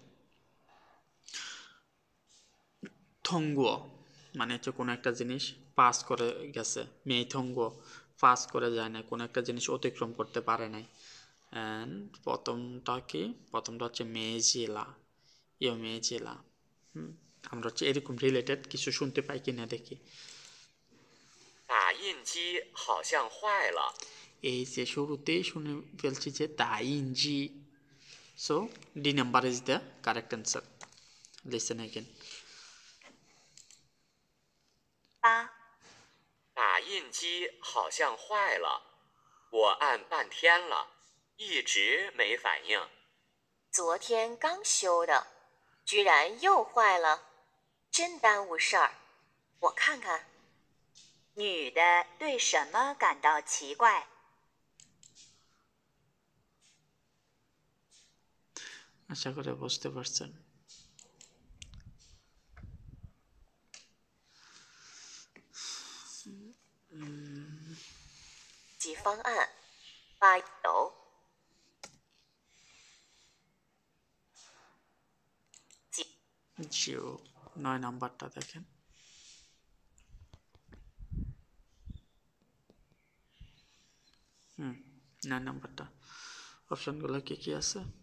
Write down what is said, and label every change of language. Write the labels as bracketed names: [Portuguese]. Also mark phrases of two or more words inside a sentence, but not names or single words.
[Bangla] থঙ্গুয় মানে হচ্ছে কোনো একটা জিনিস পাস করে গেছে মেইথঙ্গুয় পাস করে যায় না কোনো একটা জিনিস অতিক্রম করতে পারে নাই অ্যান্ড প্রথমটা কি প্রথমটা হচ্ছে মেজিলা মেজিলা আমরা হচ্ছে এরকম রিলেটেড কিছু শুনতে পাই কিনা দেখি [Chinese] 打印机好像坏了。 [Bangla] এই যে শুরুতেই শুনে ফেলছি যে তাইনজি [English] so D number is the correct answer listen again [Chinese] 八打印机好像坏了，我按半天了，一直没反应。昨天刚修的，居然又坏了，真耽误事儿。我看看。女的对什么感到奇怪？ [Bangla] আশা করে বুঝতে পারছেন [Chinese] 及方案，发邮。 [Bangla] জিও 9 নাম্বারটা দেখেন হুম 9 নাম্বারটা অপশনগুলো কি কি আছে